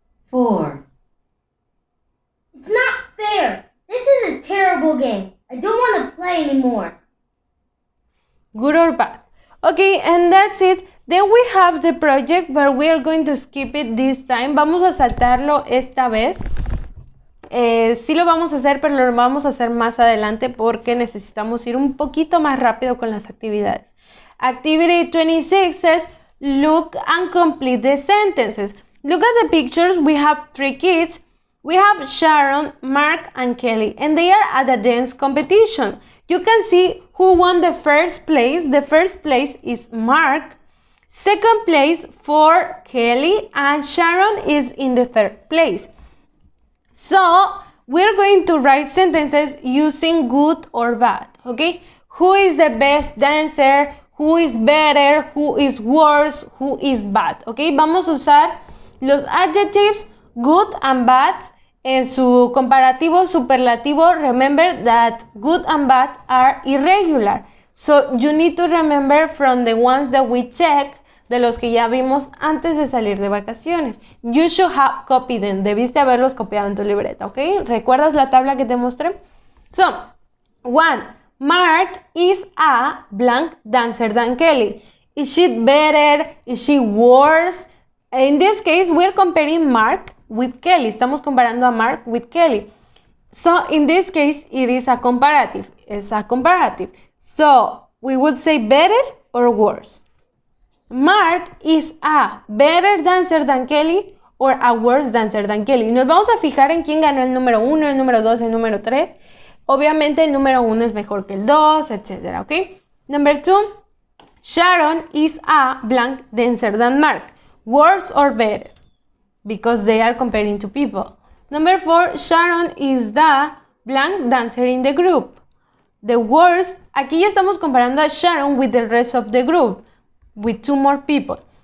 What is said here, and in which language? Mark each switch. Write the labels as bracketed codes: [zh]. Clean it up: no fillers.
[en] 4. It's not fair. This is a terrible game. I don't want to play anymore. Good or bad? Okay, and that's it. Then we have the project, but we are going to skip it this time. [es] Vamos a saltarlo esta vez. Sí lo vamos a hacer, pero lo vamos a hacer más adelante porque necesitamos ir un poquito más rápido con las actividades. [en] Activity 26 says, look and complete the sentences. Look at the pictures. We have 3 kids. We have Sharon, Mark, and Kelly, and they are at a dance competition. You can see who won the first place. The first place is Mark. Second place for Kelly, and Sharon is in the 3rd place. So, we're going to write sentences using good or bad, okay? Who is the best dancer? Who is better? Who is worse? Who is bad, okay? [es] Vamos a usar los [en] adjectives good and bad [es] en su comparativo superlativo. [en] Remember that good and bad are irregular. So, you need to remember from the ones that we check, [es] de los que ya vimos antes de salir de vacaciones. [en] You should have copied them. [es] Debiste haberlos copiado en tu libreta, ¿ok? ¿Recuerdas la tabla que te mostré? [en] So, 1. Mark is a blank dancer than Kelly. Is she better? Is she worse? In this case, we're comparing Mark with Kelly. [es] Estamos comparando a [en] Mark with Kelly. So, in this case, it is a comparative. It's a comparative. So, we would say better or worse. Mark is a better dancer than Kelly or a worse dancer than Kelly. [es] Nos vamos a fijar en quién ganó el número 1, el número 2, el número 3. Obviamente el número 1 es mejor que el 2, etc. [en] ¿Ok? Number 2. Sharon is a blank dancer than Mark. Worse or better? Because they are comparing two people. Number 4. Sharon is the blank dancer in the group. The worst. [es] Aquí ya estamos comparando a [en] Sharon with the rest of the group, with 2 more people.